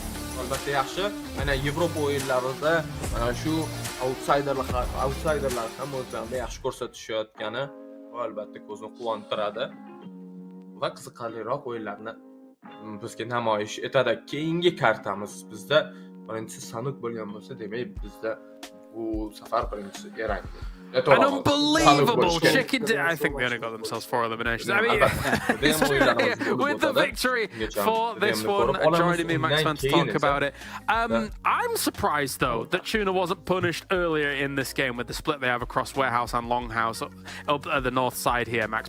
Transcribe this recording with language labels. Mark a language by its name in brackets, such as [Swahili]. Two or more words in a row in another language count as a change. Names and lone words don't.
[Uzbek] Mana Yevropa o'yinlarida mana shu outsiderlar ham o'zlarini yaxshi ko'rsatishayotgani albatta ko'zni quvontiradi va qiziqarliroq o'yinlarni bizga namoyish etadi. Keyingi kartamiz bizda birinchisi Sanuk bo'lgan bo'lsa, demak bizda bu safar birinchisi Erang. [English] An unbelievable chicken dinner. I think they only got themselves 4 eliminations. I mean, with the victory for this one, joining me, Max Van, to talk about it. I'm surprised, though, that Tuna wasn't punished earlier in this game with the split they have across Warehouse and Longhouse up at the north side here, Max.